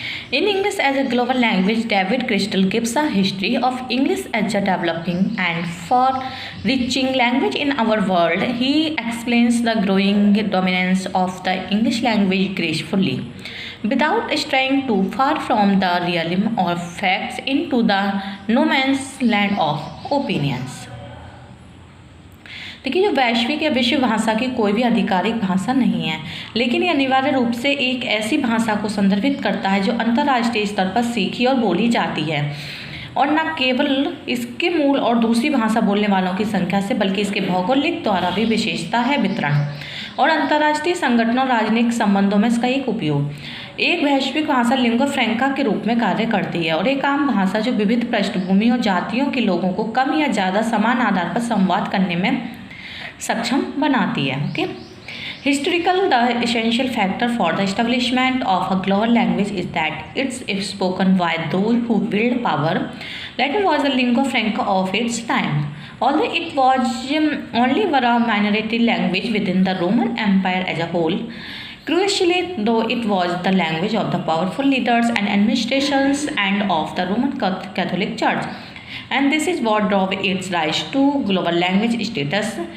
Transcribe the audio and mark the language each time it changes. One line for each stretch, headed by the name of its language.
English: In English as a global language, David Crystal gives a history of English as a developing and far-reaching language in our world. He explains the growing dominance of the English language gracefully, without straying too far from the realm of facts into the no man's land of opinions.
Hindi: देखिए, जो वैश्विक या विश्व भाषा की कोई भी आधिकारिक भाषा नहीं है, लेकिन ये अनिवार्य रूप से एक ऐसी भाषा को संदर्भित करता है जो अंतर्राष्ट्रीय स्तर पर सीखी और बोली जाती है, और न केवल इसके मूल और दूसरी भाषा बोलने वालों की संख्या से, बल्कि इसके भौगोलिक द्वारा भी विशेषता है वितरण और अंतर्राष्ट्रीय संगठनों और राजनीतिक संबंधों में इसका एक उपयोग। एक वैश्विक भाषा लिंगुआ फ्रैंका के रूप में कार्य करती है और एक आम भाषा जो विविध पृष्ठभूमि और जातियों के लोगों को कम या ज़्यादा समान आधार पर संवाद करने में सक्षम बनाती है।
English: Okay, historical the essential factor for the establishment of a global language is that it's if spoken by those who wield power. Latin was the lingua franca of its time, although it was only were a minority language within the Roman Empire as a whole. Crucially, though, it was the language of the powerful leaders and administrations and of the Roman Catholic Church, and this is what drove its rise to global language status.